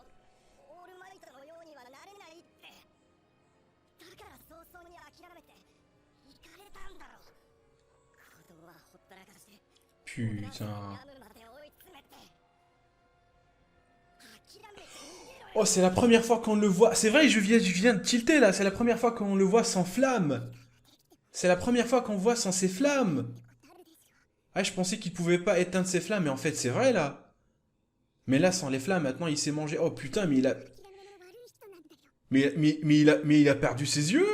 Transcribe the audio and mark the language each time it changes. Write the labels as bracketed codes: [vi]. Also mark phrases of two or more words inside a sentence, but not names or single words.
[ja] オールマイトのようにはなれないって。だから早々に諦めて行かれたんだろ。子供はほったらかして Putain. ヤムまで追い詰めて。諦めて逃げろよ。 [fr] Oh, c'est la première fois qu'on le voit. C'est vrai, je viens de tilter là. C'est la première fois qu'on le voit sans flamme. C'est la première fois qu'on voit sans ses flammes. Ah, je pensais qu'il pouvait pas éteindre ses flammes, mais en fait, c'est vrai là. Mais là, sans les flammes, maintenant, il s'est mangé. Oh putain, mais il a. Mais il a perdu ses yeux.